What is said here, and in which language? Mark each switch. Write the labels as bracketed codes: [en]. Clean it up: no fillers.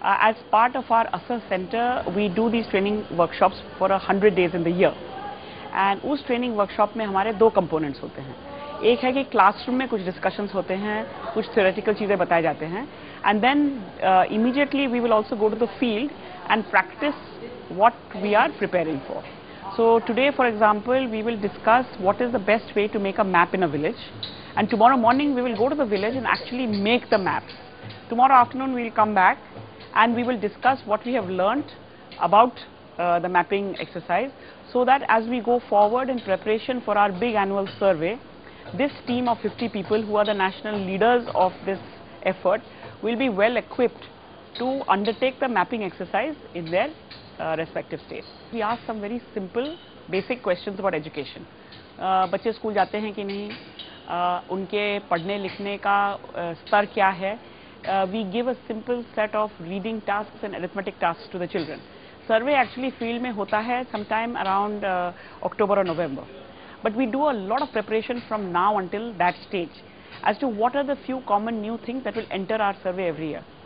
[en] as part of our Asar Center, we do these training workshops for 100 days in the year. [hi] And उस training workshop में हमारे दो components होते हैं. एक है कि क्लासरूम में कुछ डिस्कशंस होते हैं, कुछ थ्योरेटिकल चीज़ें बताए जाते हैं, [en] And then immediately we will also go to the field and practice what we are preparing for. So today, for example, we will discuss what is the best way to make a map in a village, and tomorrow morning we will go to the village and actually make the map. Tomorrow afternoon we will come back and we will discuss what we have learnt about the mapping exercise, so that as we go forward in preparation for our big annual survey, this team of 50 people who are the national leaders of this effort will be well equipped to undertake the mapping exercise in their respective states. We ask some very simple basic questions about education. [hi] बच्चे school जाते हैं कि नहीं, उनके पढ़ने लिखने का स्तर क्या है. [en] We give a simple set of reading tasks and arithmetic tasks to the children. Survey actually field [hi] में होता है [en] sometime around October or November. But we do a lot of preparation from now until that stage as to what are the few common new things that will enter our survey every year.